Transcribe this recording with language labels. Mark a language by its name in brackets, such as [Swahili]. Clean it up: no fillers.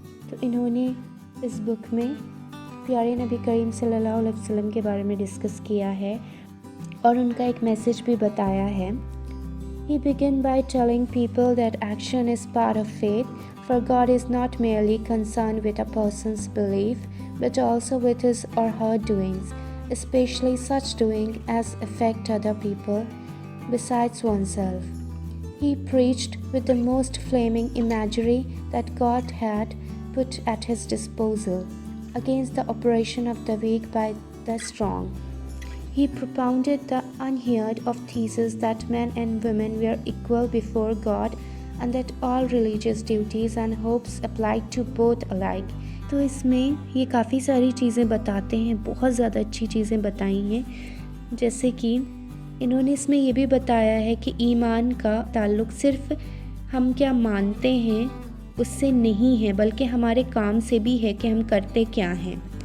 [Urdu] تو انہوں نے اس بک میں پیارے نبی کریم صلی اللہ علیہ وسلم کے بارے میں ڈسکس کیا ہے اور ان کا ایک میسیج بھی بتایا ہے۔ [English] He began by telling people that action is part of faith, for God is not merely concerned with a person's belief, but also with his or her doings, especially such doing as affect other people besides oneself. He preached with the most flaming imagery that God had put at his disposal, against the oppression of the weak by the strong. He propounded the unheard of thesis that men and women were equal before God and that all religious duties and hopes applied to both alike. [Urdu] تو اس میں یہ کافی ساری چیزیں بتاتے ہیں، بہت زیادہ اچھی چیزیں بتائی ہیں، جیسے کہ انہوں نے اس میں یہ بھی بتایا ہے کہ ایمان کا تعلق صرف ہم کیا مانتے ہیں اس سے نہیں ہے، بلکہ ہمارے کام سے بھی ہے کہ ہم کرتے کیا ہیں،